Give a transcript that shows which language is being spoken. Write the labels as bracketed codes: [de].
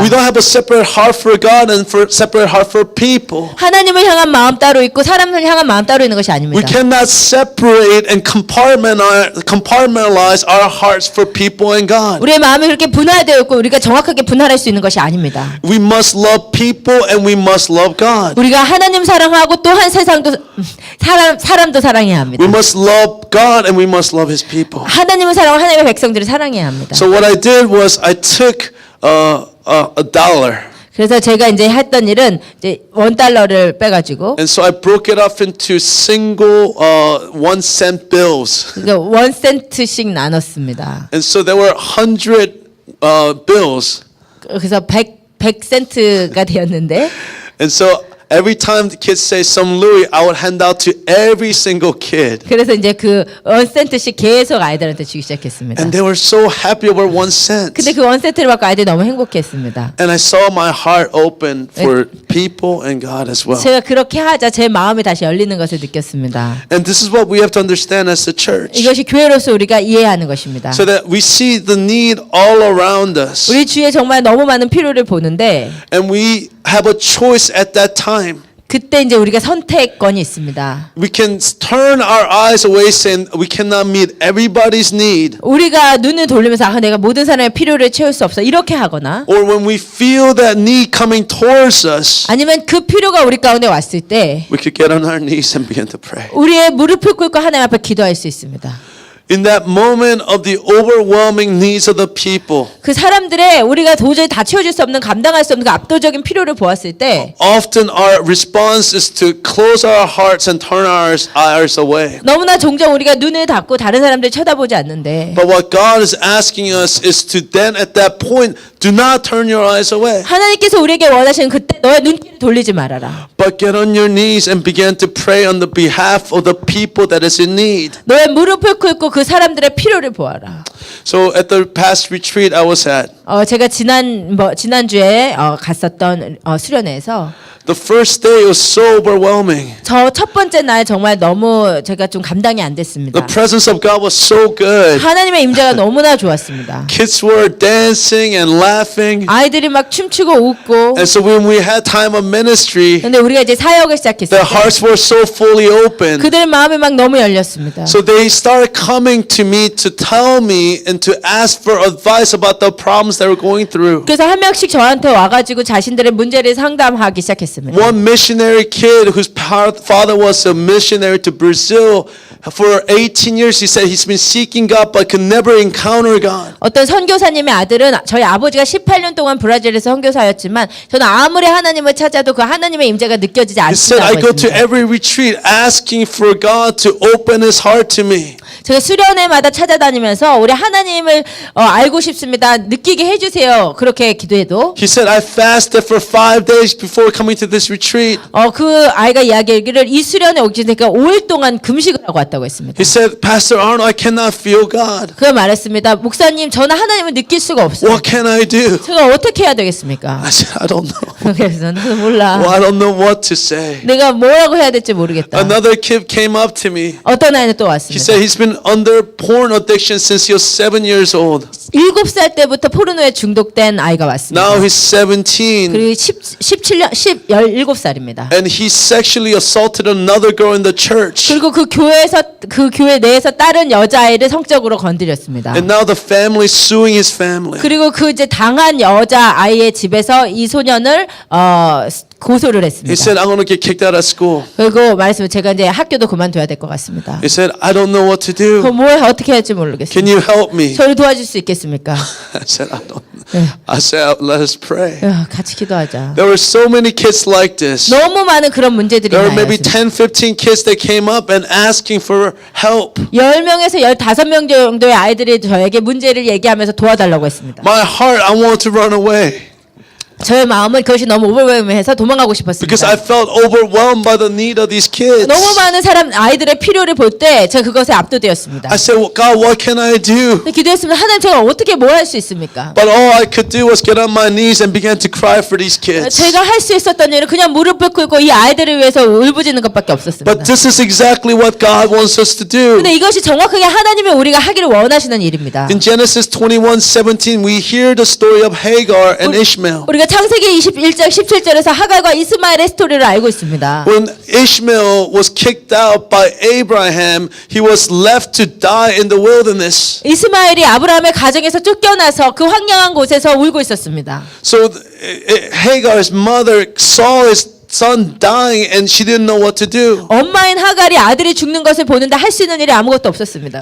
[en] We don't have a separate heart heart for God and for separate heart for people. [ko] 하나님을 향한 마음 따로 있고 사람을 향한 마음 따로 있는 것이 [en] We [ko] 아닙니다. [en] cannot separate and compartmentalize our hearts for people and God. [ko] 우리의 마음이 그렇게 분할되어 있고 우리가 정확하게 분할할 수 있는 것이 아닙니다. [en] We must love people and we must love God. [ko] 우리가 하나님 사랑하고 또한 세상도 사람도 사랑해야 합니다. [en] We must love God and we must love His people. [ko] 하나님을 사랑하고 하나님의 백성들을 사랑해야 합니다. [en] So what I did was I took a dollar. [ko] 그래서 제가 이제 했던 일은 이제 $1를 빼가지고 [en] And so I broke it up into single 1 cent bills. [ko] 그러니까 1센트씩 나눴습니다. [en] And so there were 100 bills. [ko] 그래서 100센트가 되었는데 [en] And so every time the kids say some Louis, I would hand out to every single kid. [ko] 그래서 이제 그 1센트씩 계속 아이들한테 주기 시작했습니다. [en] And they were so happy over 1 cent. [ko] 근데 그 1센트를 받고 아이들이 너무 행복했습니다. [en] And I saw my heart open for people and God as well. [ko] 제가 그렇게 하자 제 마음이 다시 열리는 것을 느꼈습니다. [en] And this is what we have to understand as the church. [ko] 이것이 교회로서 우리가 이해하는 것입니다. [en] So that we see the need all around us. [ko] 우리 주위에 정말 너무 많은 필요를 보는데 [en] And we have a choice at that time. [ko] 그때 이제 우리가 선택권이 있습니다. [en] We can turn our eyes away saying we cannot meet everybody's need. [ko] 우리가 눈을 돌리면서 내가 모든 사람의 필요를 채울 수 없어 이렇게 하거나 [en] Or when we feel that need coming towards us, [ko] 아니면 그 필요가 우리 가운데 왔을 때 [en] we could get on our knees and begin to pray. [ko] 우리의 무릎을 꿇고 하나님 앞에 기도할 수 있습니다. [en] In that moment of the overwhelming needs of the people, [ko] 그 사람들의 우리가 도저히 다 채워줄 수 없는 감당할 수 없는 그 압도적인 필요를 보았을 때 [en] often our response is to close our hearts and turn our eyes away. [ko] 너무나 종종 우리가 눈을 닫고 다른 사람들 쳐다보지 않는데 [en] But what God is asking us is to then at that point, do not turn your eyes away, [ko] 하나님께서 우리에게 원하시는 그때 너의 눈길을 돌리지 말아라. [en] but get on your knees and begin to pray on the behalf of the people that is in need. [ko] 너의 무릎을 꿇고 그 사람들의 필요를 보아라. [en] So at the past retreat I was at, [ko] 제가 지난주에 갔었던 수련회에서 [en] the first day was so overwhelming. [ko] 저 첫 번째 날 정말 너무 제가 좀 감당이 안 됐습니다. [en] The presence of God was so good. [ko] 하나님의 임재가 너무나 좋았습니다. [en] Kids were dancing and laughing. [ko] 아이들이 막 춤추고 웃고 [en] And so when we had time of ministry, [ko] 근데 우리가 이제 사역을 [en] their [ko] 시작했어요. [en] hearts were so fully open. [ko] 그들의 마음이 막 너무 열렸습니다. [en] So they started coming to me to tell me and to ask for advice about the problems they were going through. [ko] 그래서 한 명씩 저한테 와가지고 자신들의 문제를 상담하기 시작했습니다. [en] One missionary kid whose father was a missionary to Brazil for 18 years, he said he's been seeking God but could never encounter God. [ko] 어떤 선교사님의 아들은 저희 아버지가 18년 동안 브라질에서 선교사였지만 저는 아무리 하나님을 찾아도 그 하나님의 임재가 느껴지지 [en] He said, I [ko] 않는다고 [en] go to [ko] 했습니다. [en] every retreat asking for God to open his heart to me. [ko] 제가 수련회마다 찾아다니면서 우리 하나님을 알고 싶습니다. 느끼게 해주세요. 그렇게 기도해도 [en] He said, I fasted for 5 days before coming to this retreat. [ko] 그 아이가 이야기하기를 이 수련회 오기 전에 5일 동안 금식을 하고 왔다고 했습니다. [en] He said, Pastor Arnold, I cannot feel God. [ko] 그가 말했습니다. 목사님, 저는 하나님을 느낄 수가 없어요. [en] What can I do? [ko] 제가 어떻게 해야 되겠습니까? [en] I said, I don't know. [ko] 그래서 나도 몰라. [en] Well, I don't know what to say. [ko] 내가 뭐라고 해야 될지 모르겠다. [en] Another kid came up to me. [ko] 어떤 아이는 또 [en] He [ko] 왔습니다. [en] said he's been under porn addiction since he was 7 years old. [ko] 7살 때부터 포르노에 중독된 아이가 왔습니다. [en] Now he's 17. [ko] 그리고 17살입니다. [en] And he sexually assaulted another girl in the church. [ko] 그리고 그 교회 내에서 다른 여자아이를 성적으로 건드렸습니다. [en] And now the family is suing his family. [ko] 그리고 그 이제 당한 여자아이의 집에서 이 소년을 고소를 [en] He [ko] 했습니다. [en] said, I'm going to get kicked out of school. [ko] 그리고 말했으면 제가 이제 학교도 그만둬야 될 것 같습니다. [en] He said, I don't know what to [ko] 그 [en] do. [ko] 뭘 어떻게 할지 [en] Can [ko] 모르겠습니다. [en] you help me? [ko] 저를 도와줄 수 있겠습니까? [en] I said, I don't. I said, let us pray. [ko] 같이 기도하자. [en] There were so many kids like this. [ko] 너무 많은 그런 문제들이 [en] There were maybe [ko] 나요. [en] 10, 15 kids that came up and asking for help. [ko] 10명에서 15명 정도의 아이들이 저에게 문제를 얘기하면서 도와달라고 했습니다. [en] My heart, I wanted to run away [ko] 저의 마음은 그것이 너무 오버웨이해서 도망가고 [en] because I [ko] 싶었습니다. [en] felt overwhelmed by the need of these kids. [ko] 너무 많은 아이들의 필요를 볼 때 제가 그것에 압도되었습니다. [en] I said, well, God, what can I do? [ko] 근데 기도했습니다. 하나님, 제가 어떻게 뭘 할 수 있습니까? [en] But all I could do was get on my knees and began to cry for these kids. [ko] 제가 할 수 있었던 일은 그냥 무릎을 꿇고 이 아이들을 위해서 울부짖는 것밖에 없었습니다. [en] But this is exactly what God wants us to do. [ko] 근데 이것이 정확하게 하나님이 우리가 하기를 원하시는 일입니다. [en] In Genesis 21:17, we hear the story of Hagar and Ishmael. [ko] 우리가 창세기 21장 17절에서 하갈과 이스마엘의 스토리를 알고 있습니다. [en] When Ishmael was kicked out by Abraham, he was left to die in the wilderness. [ko] 이스마엘이 아브라함의 가정에서 쫓겨나서 그 황량한 곳에서 울고 있었습니다. [en] So Hagar's mother saw his son dying and she didn't know what to do. [ko] 엄마인 하갈이 아들이 죽는 것을 보는데 할 수 있는 일이 아무것도 없었습니다.